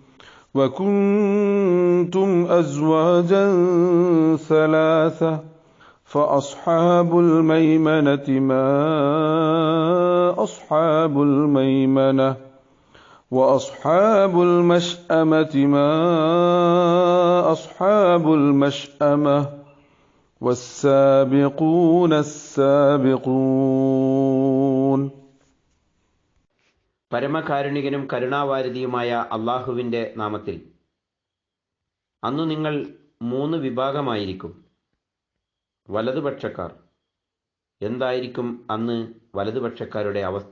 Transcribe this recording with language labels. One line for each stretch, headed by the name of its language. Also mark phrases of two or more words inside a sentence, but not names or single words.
Arabic: وكنتم أزواجا ثلاثة فأصحاب الميمنة ما أصحاب الميمنة وأصحاب المشأمة ما أصحاب المشأمة والسابقون السابقون.
Malayalam: പരമകാരുണികനും കരുണാവാരിധിയുമായ അള്ളാഹുവിൻ്റെ നാമത്തിൽ. അന്നു നിങ്ങൾ 3 വിഭാഗമായിരിക്കും. വലതുപക്ഷക്കാർ. എന്തായിരിക്കും അന്ന് വലതുപക്ഷക്കാരുടെ അവസ്ഥ?